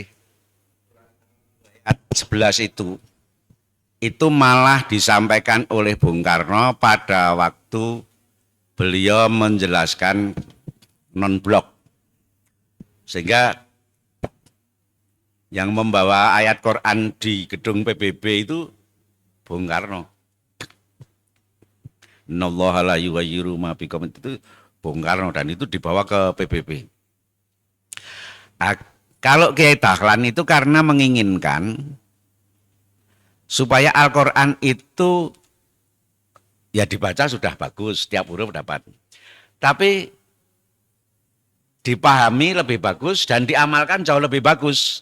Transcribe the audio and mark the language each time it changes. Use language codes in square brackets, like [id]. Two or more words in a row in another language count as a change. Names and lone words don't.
[id] Ayat 11 itu malah disampaikan oleh Bung Karno pada waktu beliau menjelaskan non-blok. Sehingga yang membawa ayat Quran di gedung PBB itu Bung Karno. [ar] إن الله لا يغير ما بقوم, [id] itu Bung Karno, dan itu dibawa ke PBB. Kalau Kiai Dahlan itu karena menginginkan supaya Al-Quran itu ya dibaca sudah bagus, setiap huruf dapat. Tapi dipahami lebih bagus dan diamalkan jauh lebih bagus.